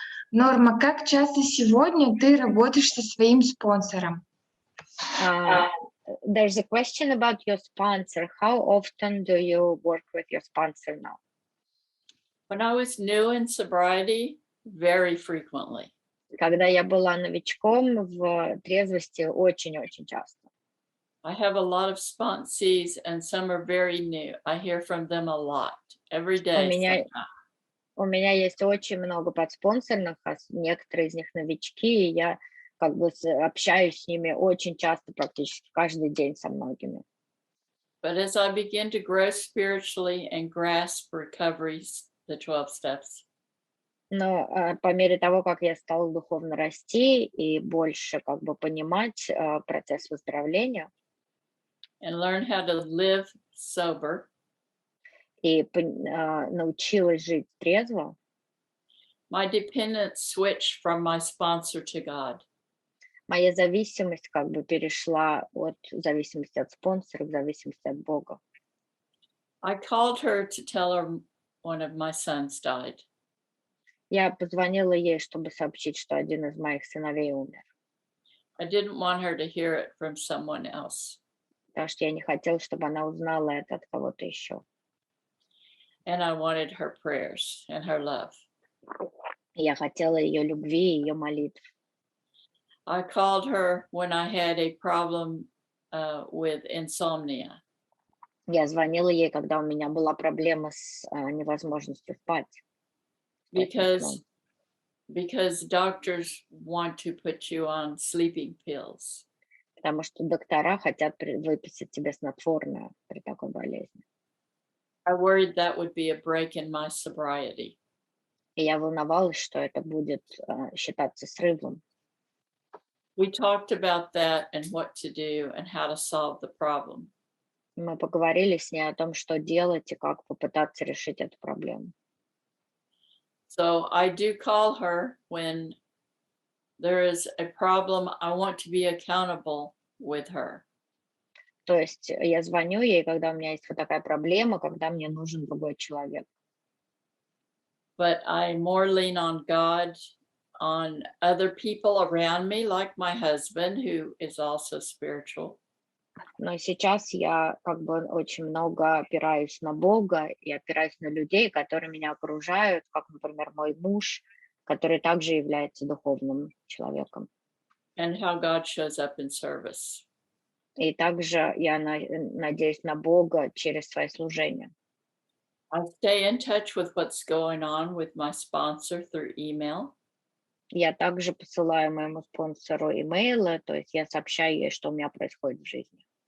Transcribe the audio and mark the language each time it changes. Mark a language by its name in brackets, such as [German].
[Russian] Норма, как часто сегодня ты работаешь со своим спонсором? [English] There's a question about your sponsor. How often do you work with your sponsor now? When I was new in sobriety, very frequently. [Russian] Когда я была новичком в трезвости, очень-очень часто. [English] I have a lot of sponsees and some are very new. I hear from them a lot, every day. [Russian] У меня есть очень много подспонсорных, а некоторые из них новички, и я как бы общаюсь с ними очень часто, практически каждый день со многими. [English] But as I begin to grow spiritually and grasp recoveries, the 12 steps, [Russian] Но по мере того, как я стала духовно расти и больше как бы понимать процесс выздоровления [English] and learn how to live sober, [Russian] и научилась жить трезво, [English] my dependence switched from my sponsor to God. [Russian] моя зависимость как бы перешла от зависимости от спонсора к зависимости от Бога. [English] I called her to tell her one of my sons died. [Russian] Я позвонила ей, чтобы сообщить, что один из моих сыновей умер. [English] I didn't want her to hear it from someone else. [Russian] Потому что я не хотела, чтобы она узнала это от кого-то еще. [English] And I wanted her prayers and her love. [Russian] Я хотела ее любви и ее молитв. [English] I called her when I had a problem with insomnia. [Russian] Я звонила ей, когда у меня была проблема с невозможностью спать. [English] Because doctors want to put you on sleeping pills. [Russian] Потому что доктора хотят выписать тебе снотворное при такой болезни. [English] I worried that would be a break in my sobriety. [Russian] И я волновалась, что это будет считаться срывом. [English] We talked about that and what to do and how to solve the problem. [Russian] Мы поговорили с ней о том, что делать и как попытаться решить эту проблему. [English] So I do call her when there is a problem. I want to be accountable with her. [Russian] То есть я звоню ей, когда у меня есть вот такая проблема, когда мне нужен другой человек. [English] But I more lean on God, on other people around me, like my husband, who is also spiritual. [Russian] Но сейчас я как бы очень много опираюсь на Бога и опираюсь на людей, которые меня окружают, как, например, мой муж, который также является духовным человеком. [English] And how God shows up in service. [Russian] И также я надеюсь на Бога через свое служение. [English] I stay in touch with what's going on with my sponsor through email. [Russian] Я также посылаю моему спонсору имейлы, то есть я сообщаю ей, что у меня происходит в жизни.